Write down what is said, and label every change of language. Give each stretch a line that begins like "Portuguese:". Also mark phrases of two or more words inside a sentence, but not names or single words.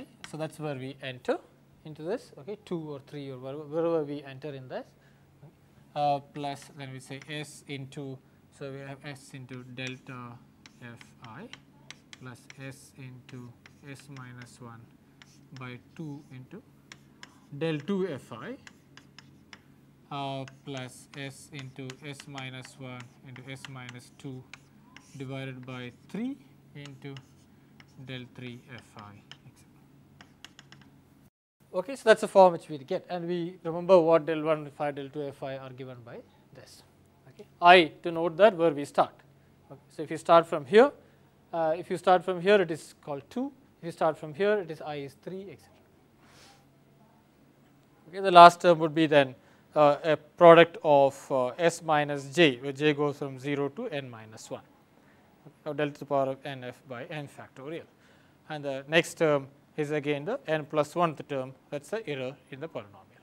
English: So that's where we enter into this, okay, 2 or 3 or wherever we enter in this, plus then we say s into, so we have s into delta fi plus s into s minus 1 by 2 into del 2 fi plus s into s minus 1 into s minus 2 divided by 3 into del 3 fi. Okay, so that's the form which we get, and we remember what del 1 fi del 2 fi are given by this. Okay, I to note that where we start. Okay, so if you start from here, it is called 2. If you start from here, it is I is 3, etc. Okay, the last term would be then a product of s minus j, where j goes from 0 to n minus 1, or delta to the power of n f by n factorial, and the next term is again the n plus 1th term, that is the error in the polynomial.